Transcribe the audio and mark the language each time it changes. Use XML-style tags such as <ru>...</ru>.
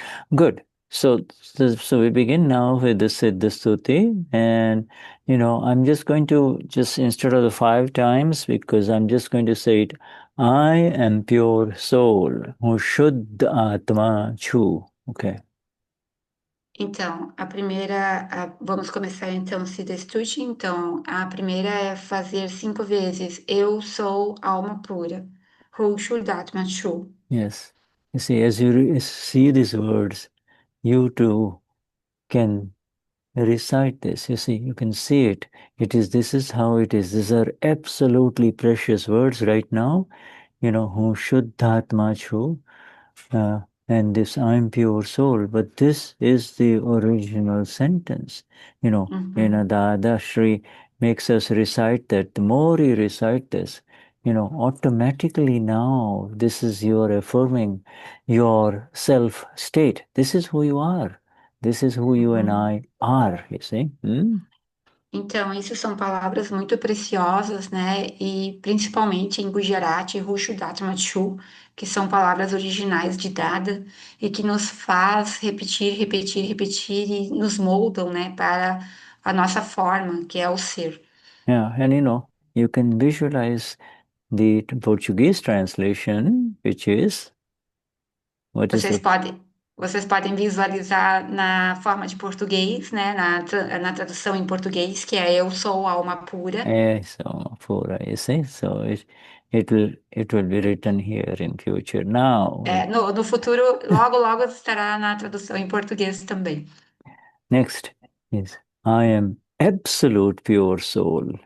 <en>Good. So we begin now with the Siddha Stuti, and I'm just going to instead of the 5 times, because I'm just going to say it, I am pure soul,</en> <gu>who Shuddha Atma Chu.</gu> <en>Okay.</en> <pt>Então, vamos começar então se destude. Então, a primeira é fazer 5 vezes. Eu sou alma pura. Vishuddhatma.</pt> <en>Yes. You see, as you see these words, you too can recite this. You see, you can see it. This is how it is. These are absolutely precious words right now.</en> <gu>Who Shuddhatma Chu.</gu> <en>And this I'm pure soul, but this is the original sentence. Dadashri makes us recite that. The more you recite this, automatically now this is your affirming your self state. This is who you are. This is who you and I are, you see.</en> <pt>Então, isso são palavras muito preciosas, né? E principalmente em Gujarati, Vishuddhatma, que são palavras originais de Dada e que nos faz repetir, repetir, repetir e nos moldam, né, para a nossa forma, que é o ser.</pt> <en>Yeah, and you can visualize the Portuguese translation, which is, what is</en> <pt>Vocês</pt> <en>it?</en> <pt>podem, vocês podem visualizar na forma de português, né? Na tradução em português, que é Eu sou alma pura.</pt> <en>So for you see, so it will be written here in future. Now,</en> <pt>No futuro, logo, logo estará na tradução em português também.</pt> <en>next is I am absolute pure soul.</en>